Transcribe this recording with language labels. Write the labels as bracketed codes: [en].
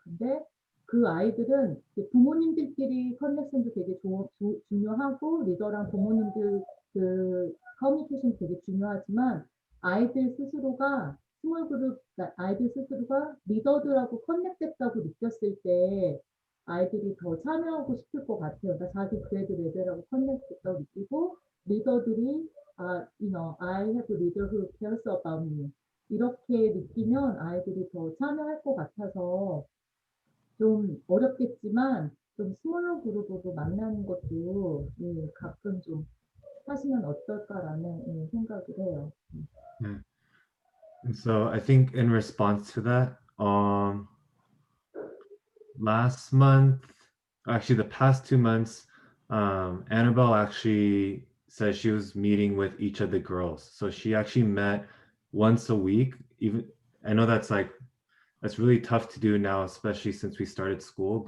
[ko] 근데 그 아이들은 부모님들끼리 커넥션도 되게 중요하고 리더랑 부모님들 그 커뮤니케이션 되게 중요하지만 아이들 스스로가 스몰 그룹, 그러니까 아이들 스스로가 리더들하고 커넥됐다고 느꼈을 때 아이들이 더 참여하고 싶을 것 같아요. 그러니까 자기 그레이드 레벨하고 커넥됐다고 느끼고 리더들이 [en] I have a leader who cares about me. [ko] 이렇게 느끼면 아이들이 더 참여할 것 같아서 좀 어렵겠지만 좀 스몰 그룹으로 만나는 것도 가끔 좀 하시면 어떨까라는 생각을 해요. [en] Yeah. And so I think in response to that, last month, actually the past 2 months, Annabelle actually said she was meeting with each of the girls. So she actually met once a week. Even I know that's really tough to do now, especially since we started school.